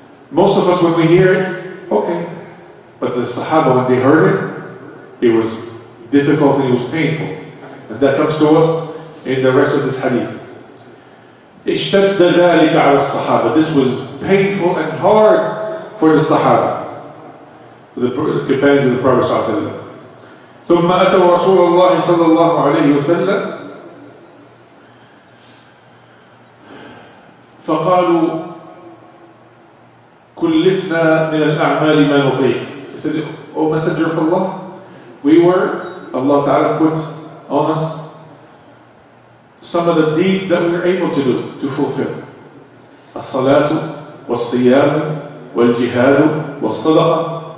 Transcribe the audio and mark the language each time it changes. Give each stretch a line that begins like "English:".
English: Most of us, when we hear it, okay. But the Sahaba, when they heard it, it was difficult and it was painful. And that comes to us in the rest of this hadith.
Arabic: اشتد ذلك على الصحابة.
English: This was painful and hard for the Sahaba, the companions of the Prophet صلى الله عليه وسلم.
Arabic: ثم أتوا رسول الله صلى الله عليه وسلم فقالوا كلفنا من الأعمال ما نطيق.
English: He said, O Messenger of Allah, Allah Ta'ala put on us some of the deeds that we were able to do, to fulfill.
Arabic: As-salatu, was-siyam, wal-jihadu, was-sadaqah.